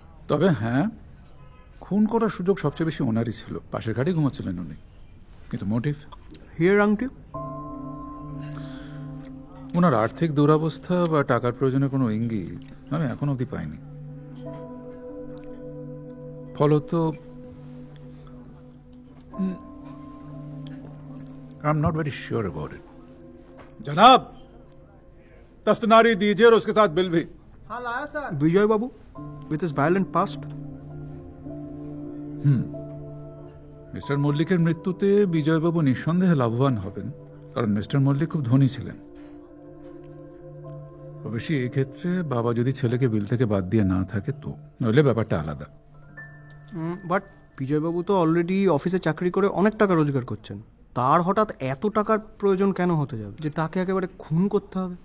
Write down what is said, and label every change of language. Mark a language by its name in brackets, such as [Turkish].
[Bangla] তবে হ্যাঁ, খুন করার সুযোগ সবচেয়ে বেশি ওনারই ছিল। পাশের ঘাটে ঘুমাচ্ছিলেন উনি, কিন্তু মোটিভ হিয়ার আংটি? ওনার আর্থিক দুরবস্থা বা টাকার প্রয়োজনে কোনো ইঙ্গিত আমি এখন অবধি পাইনি। [English] ফলত I am not very sure about it. [Hindi] जनाब, तस्तनारी दीजिए और उसके साथ बिल भी। हाँ लाया sir. [English] Vijay Babu with his violent past। [Bangla] Mister মল্লিকের মৃত্যুতে বিজয়বাবু নিঃসন্দেহে লাভবান হবেন, কারণ মিস্টার মল্লিক খুব ধনী ছিলেন। অবশ্যই এই ক্ষেত্রে বাবা যদি ছেলেকে বিল থেকে বাদ দিয়ে না থাকে তো, নইলে ব্যাপারটা আলাদা। বাট বিজয়বাবু তো অলরেডি অফিসে চাকরি করে অনেক টাকা রোজগার করছেন, তার হঠাৎ এত টাকার প্রয়োজন কেন হতে যাবে যে তাকে একেবারে খুন করতে হবে?